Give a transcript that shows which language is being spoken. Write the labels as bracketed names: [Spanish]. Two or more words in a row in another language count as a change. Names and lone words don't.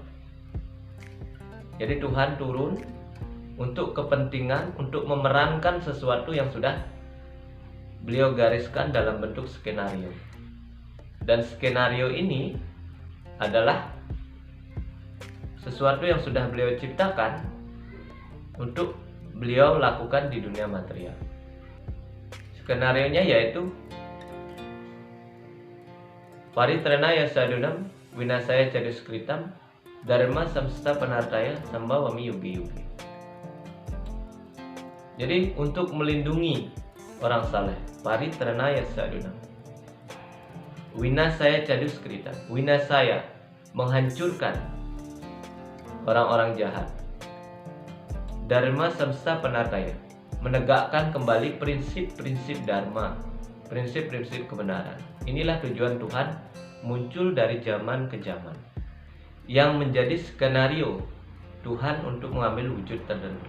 [Indonesian] Jadi Tuhan turun untuk kepentingan, untuk memerankan sesuatu yang sudah beliau gariskan dalam bentuk skenario. Dan skenario ini adalah sesuatu yang sudah beliau ciptakan untuk beliau lakukan di dunia material. Skenarionya yaitu [Sanskrit] Paritranaya sadunam winasaya caduskritam dharma samsta panartaya sambawami yugi yugi. [Indonesian] Jadi untuk melindungi orang saleh, [Sanskrit] paritranaya sadunam, winasaya caduskritam, winasaya [Indonesian] menghancurkan orang-orang jahat, [Sanskrit] dharma samsta panartaya [Indonesian] menegakkan kembali prinsip-prinsip dharma, prinsip-prinsip kebenaran. Inilah tujuan Tuhan muncul dari zaman ke zaman, yang menjadi skenario Tuhan untuk mengambil wujud tertentu.